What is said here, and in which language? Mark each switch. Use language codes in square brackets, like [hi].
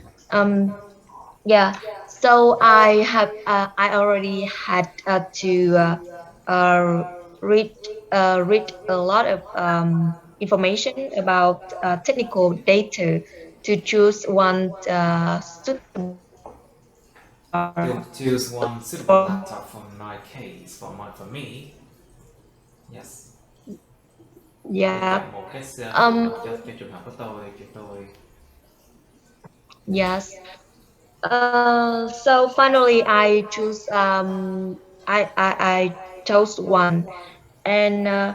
[en] Um, yeah, so I already had to uh, read read a lot of information about technical data to choose one suitable To choose one suitable laptop for my case, for me. Yes. Yeah. [vi] Chọn một cái phù hợp cho trường hợp của tôi. [en] Yes. So finally, I choose I chose one, and